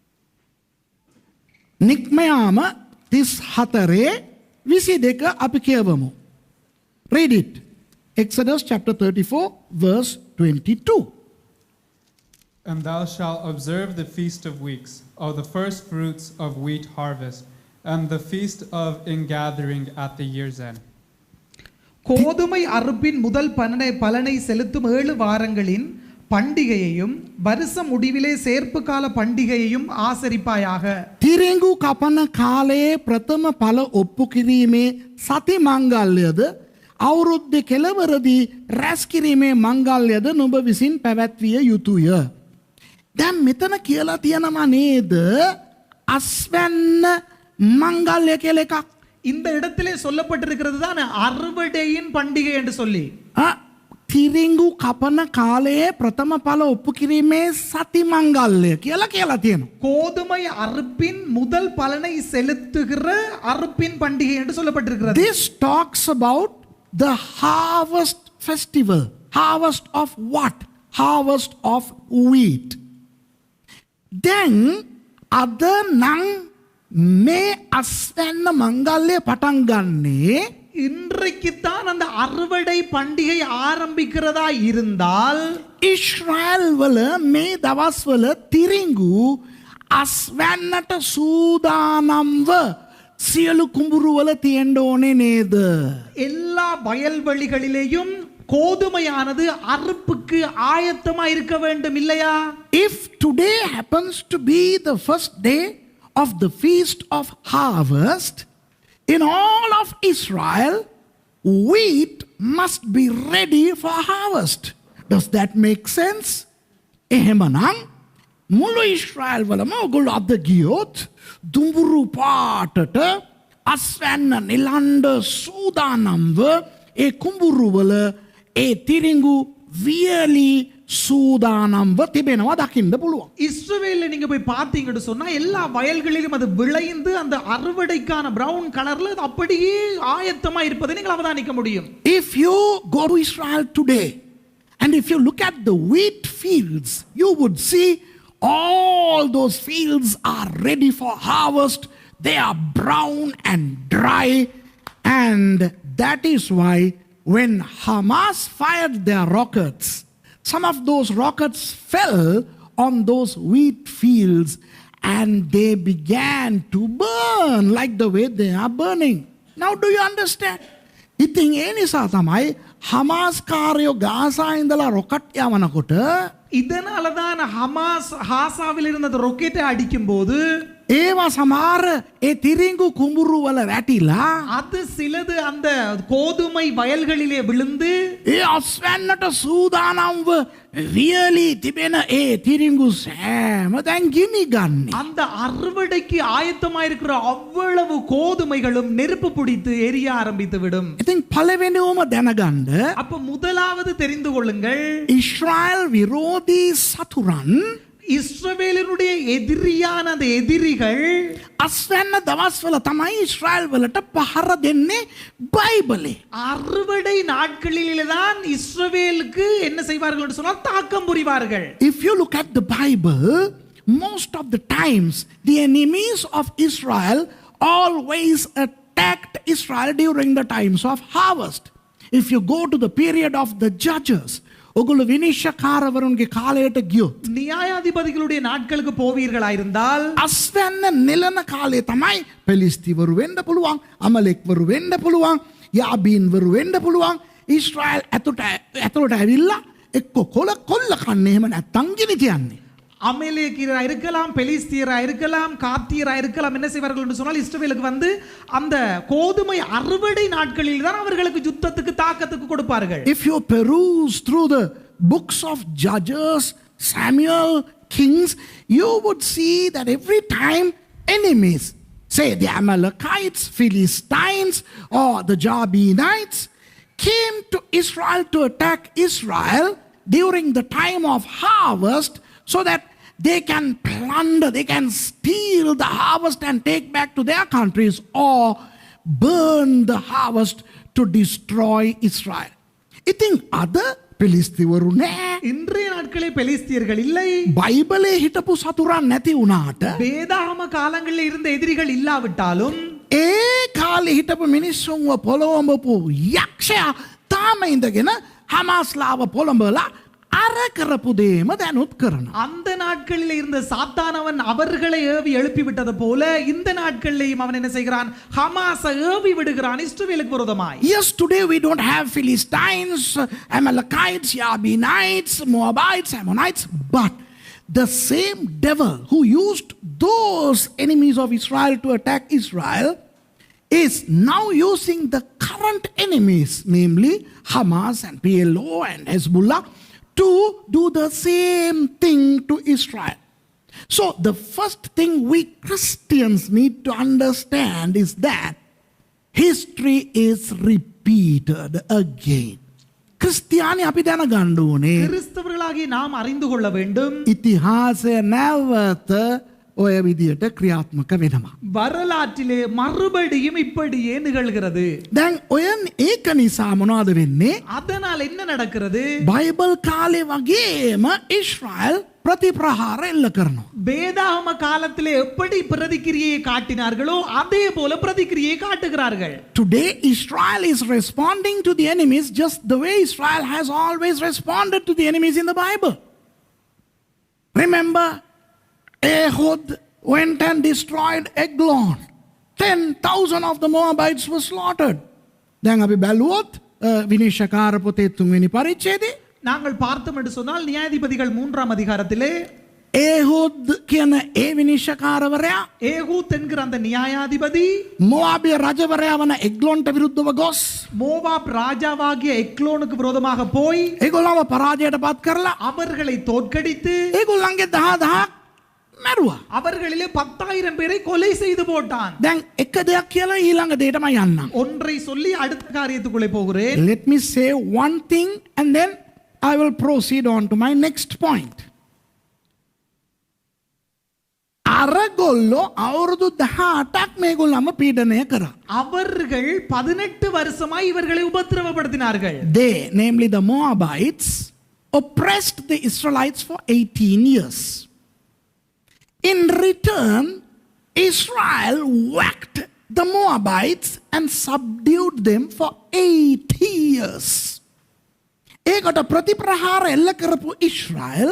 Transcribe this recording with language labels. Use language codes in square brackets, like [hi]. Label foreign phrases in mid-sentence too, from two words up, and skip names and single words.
[si] නික්මයාම 34 22 අපි කියවමු. [en] Read it. Exodus chapter 34 verse 22. And thou shalt observe the feast of weeks, of the first fruits of wheat harvest, and the feast of ingathering at the year's end. [ta] கோதுமை அறுப்பின் முதல் பலனை செலுத்தும் 7 வாரங்களின் பண்டிகையையும் வருஷ முடிவிலே சேர்ப்பு கால பண்டிகையையும் ஆசரிப்பாயாக. [si] තිරිඟු කපන කාලයේ ප්‍රථම ඵල ඔප්පු කිරීමේ සති මංගල්‍යද අවුරුද්දේ කෙළවරදී රැස් කිරීමේ මංගල්‍යද නුඹ විසින් පැවැත්විය යුතුය. දැන් මෙතන කියලා තියෙනවා නේද අස්වැන්න මංගල්‍ය කියලා එකක්. [ta] இந்த இடத்திலே சொல்லப்பட்டிருக்கிறது தான் அறுவடையின் பண்டிகை என்று சொல்லி. [si] තිරිඟු කපන කාලයේ ප්‍රථම ඵල ඔප්පු කිරීමේ සති මංගල්‍ය කියලා තියෙනවා. [ta] கோதுமை அறுப்பின் முதல் பலனை செலுத்துகிற அறுப்பின் பண்டிகை என்று சொல்லப்பட்டிருக்கிறது. [en] This talks about the harvest festival. Harvest of what? Harvest of wheat. Then other [si] nang මේ අස්වැන්න මංගල්‍ය පටන් ගන්නේ [ta] இன்றைக்குத்தான் அந்த அறுவடை பண்டிகை ஆரம்பிக்கிறதா இருந்தால் [si] ඊශ්‍රායල් වල මේ දවස්වල තිරිඟු අස්වැන්නට සූදානම්ව සියලු කුඹුරු වල තියෙන්න ඕනේ නේද? [ta] எல்லா வயல்வெளிகளிலேயும் கோதுமையானது அறுப்புக்கு ஆயத்தமா இருக்க வேண்டும் இல்லையா? [en] If today happens to be the first day of the feast of harvest in all of Israel, wheat must be ready for harvest. Does that make sense? [si] එහෙමනම් මුළු ඊශ්‍රායල් වලම ඔගොල්ලෝ අද ගියොත් දුඹුරු පාටට අස්වැන්න නිලන්ඩ සූදානම්ව ඒ කුඹුරු වල ඒ තිරිඟු වියලි சூதானම්ව තිබෙනවා දකින්න පුළුවන්. [ta] இஸ்ரவேல்ல நீங்க போய் பார்த்தீங்கன்னு சொன்னா எல்லா வயல்களிலும் அது விளைந்து அந்த அறுவடைக்கான [en] brown colorla [ta] அது அப்படியே ஆயத்தமா இருப்பதை நீங்கள் அவதானிக்க முடியும். [en] If you go to Israel today and if you look at the wheat fields, you would see all those fields are ready for harvest. They are brown and dry, and that is why when Hamas fired their rockets, some of those rockets fell on those wheat fields and they began to burn like the way they are burning. Now do you understand? [si] ඉතින් ඒ නිසා තමයි හමාස් කාර්යෝ ගාසා ඉඳලා රොකට් යවනකොට [ta] இதனால தான் ஹமாஸ் ஹாசாவில் இருந்த அந்த ராக்கெட்டை அடிக்கும் போது [si] ඒවා සමහර ඒ තිරිංගු කුඹුරු වල වැටිලා [ta] அது சிலது அந்த கோதுமை வயல்களிலே விழுந்து [si] ඒ අස්වැන්නට සූදානම්ව රියලි තිබෙන ඒ තිරිංගු සෑම දැන් ගිනි ගන්නේ. [ta] அந்த அறுவடைக்கு ஆயத்தமாயிருக்கிற அவ்வளவு கோதுமைகளும் நெருப்பு பிடித்து எரிய ஆரம்பித்து விடும். [si] ඉතින් පළවෙනිවම දැනගන්න [ta] அப்ப முதலாவது தெரிந்து கொள்ளுங்கள், [si] ඊශ්‍රායල් විරෝධී සතුරන් [ta] இஸ்ரவேலினுடைய எதிரியான அந்த எதிரிகள் [si] අස්වැන්න දවස්වල තමයි ඊශ්‍රායල් වලට පහර දෙන්නේ බයිබලේ. [ta] அறுவடை நாட்களிலே தான் இஸ்ரவேலுக்கு என்ன செய்வார்கள் என்று சொன்னால் தாக்கம் புரிவார்கள். [en] If you look at the Bible, most of the times the enemies of Israel always attacked Israel during the times of harvest. If you go to the period of the judges, [si] ඔගොල්ලෝ විනිශ්චයකාරවරුන්ගේ කාලයට ගියොත් [ta] நியாயாதிபதிகளுடைய நாட்களுக்கு போவீர்களாயிருந்தால் [si] අස්වැන්න නෙලන කාලේ තමයි පෙලිස්තිවරු වෙන්න පුළුවන්, අමලෙක්වරු වෙන්න පුළුවන්, යාබීන්වරු වෙන්න පුළුවන්. ඊශ්‍රායල් ඇතුළට ඇවිල්ලා එක්ක කොල්ල කන්නේ එහෙම නැත්තම් ගිනි තියන්නේ. [ta] அமலேக்கியரா இருக்கலாம், பெலிஸ்தியரா இருக்கலாம், காத்தியரா இருக்கலாம். என்ன செய்வார்கள் என்று சொன்னால் இஸ்ரவேலுக்கு வந்து அந்த கோதுமை அறுவடை நாட்களில் தான் அவர்களுக்கு யுத்தத்துக்கு தாக்கத்துக்கு கொடுப்பார்கள். [en] If you peruse through the books of Judges, Samuel, Kings, you would see that every time enemies, say the Amalekites, Philistines, or the Jabinites, came to Israel to attack Israel during the time of harvest so that they can plunder, they can steal the harvest and take back to their countries or burn the harvest to destroy Israel. [si] ඉතින් අද පිලිස්තිවරු නෑ. [ta] இன்றைய நாட்களில் பெலிஸ்தியர்கள் இல்லை. [si] බයිබලේ හිටපු සතුරන් නැති වුණාට [ta] வேதாகம காலங்களில் இருந்த எதிரிகள் இல்லாவிட்டாலும் [si] ඒ කාලේ හිටපු මිනිස්සුන්ව පොළොවඹපු යක්ෂයා තාම ඉඳගෙන හමාස්ලාව පොළඹලා අර කරපු දේම දැනුත් කරනවා. [ta] அந்த நாட்களில் இருந்த சாத்தானவன் அவர்களை ஏவி எழுப்பி விட்டது போல இந்த நாட்களிலேயும் அவன் என்ன செய்கிறான்? ஹமாஸை ஏவி விடுகிறான் இஸ்ரவேலுக்கு விரோதமாய். [en] Yes, today we don't have Philistines, Amalekites, Jabinites, Moabites, Ammonites, but the same devil who used those enemies of Israel to attack Israel is now using the current enemies, namely Hamas and PLO and Hezbollah, to do the same thing to Israel. So the first thing we Christians need to understand is that history is repeated again. [si] ක්‍රිස්තියානි අපි දැනගන්න ඕනේ [ta] கிறிஸ்தவர்களாகிய நாம் அறிந்து கொள்ள வேண்டும், [si] ඉතිහාසය නැවත ඔය විදියට ක්‍රියාත්මක වෙනවා. [ta] வரலாற்றிலே மறுபடியும் இப்படியே நிகழ்கிறது. [si] දැන් ඔය ඒක නිසා මොනවද වෙන්නේ? [ta] அதனால் என்ன நடக்கிறது? [si] බයිබල් කාලේ වගේම ඊශ්‍රායල් ප්‍රතිප්‍රහාර එල්ල කරනවා. [ta] வேதாகம காலத்திலே எப்படி பிரதிக்கிரியை காட்டினார்களோ அதே போல பிரதிக்கிரியை காட்டுகிறார்கள். [en] Today Israel is responding to the enemies just the way Israel has always responded to the enemies in the Bible. Remember, Ehud went and destroyed Eglon. 10,000 of the Moabites were slaughtered. [si] දැන් අපි බැලුවොත් විනිශ්චයකාර පොතේ 3 වෙනි පරිච්ඡේදයේ [ta] நாங்கள் பார்த்தோம் என்று சொன்னால் நியாயாதிபதிகள் 3ஆம் அதிகாரத்திலே [si] ඒහුද් කියන ඒ විනිශ්චයකාරවරයා [ta] ஏகூத் என்கிற அந்த நியாயாதிபதி [si] මොවාබේ රජවරයා වන එග්ලොන්ට විරුද්ධව ගොස් [ta] மோவாப் ராஜாவாகிய எக்லோனுக்கு விரோதமாக போய் [si] ඒගොල්ලන්ව පරාජයට පත් කරලා [ta] அவர்களை தோற்கடித்து [si] ඒගොල්ලන්ගේ 10,000ක් මැරුවා. [ta] அவர்களிலே 10,000 பேரை கொலை செய்து போட்டான். [si] දැන් එක දෙයක් කියලා ඊළඟ දෙයටම යන්නම්. [ta] ஒன்றை சொல்லி அடுத்த காரியத்துக்குள்ளே போகிறேன். [en] Let me say one thing and then I will proceed on to my next point. [si] අරගොල්ලෝ අවුරුදු 18ක් මේගොල්ලන්ව පීඩනය කරා. [ta] அவர்கள் 18 வருஷமாய் இவர்களை உபத்திரவப்படுத்தினார்கள். [en] They, namely the Moabites, oppressed the Israelites for 18 years. In return, Israel whacked the Moabites and subdued them for 80 years. [si] ඒකට ප්‍රතිප්‍රහාර එල්ල කරපු ඊශ්‍රායල්